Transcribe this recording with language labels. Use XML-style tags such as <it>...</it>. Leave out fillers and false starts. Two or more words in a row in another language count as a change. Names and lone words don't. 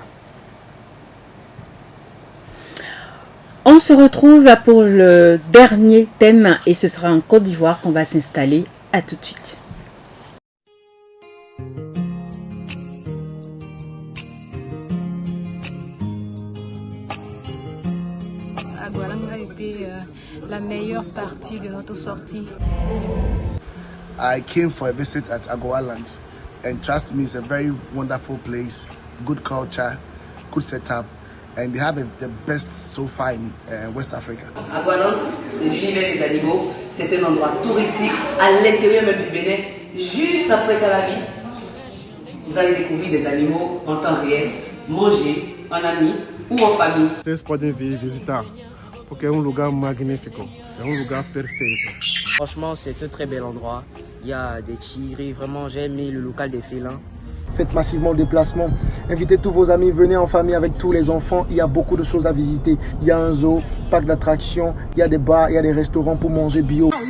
<fr>On se retrouve pour le dernier thème et ce sera en Côte d'Ivoire qu'on va s'installer. À tout de suite. Aguaranga était la meilleure partie de notre sortie.</fr> <en>I came for a visit at Agoaland, and trust me, it's a very wonderful place, good culture, good setup, and they have the best so far in West Africa.</en> <fr>Agualand, c'est l'univers des animaux, c'est un endroit touristique à l'intérieur même du Bénin, juste après Calabi. Vous allez découvrir des animaux en temps réel, manger en ami ou en famille.</fr> <pt>Vocês podem vir visitar, porque é lugar magnífico, é lugar perfeito.</pt> <fr>Franchement, c'est un très bel endroit. Il y a des tigres, vraiment j'ai aimé le local des félins. Faites massivement le déplacement. Invitez tous vos amis, venez en famille avec tous les enfants. Il y a beaucoup de choses à visiter. Il y a un zoo, parc d'attractions, il y a des bars, il y a des restaurants pour manger bio.</fr>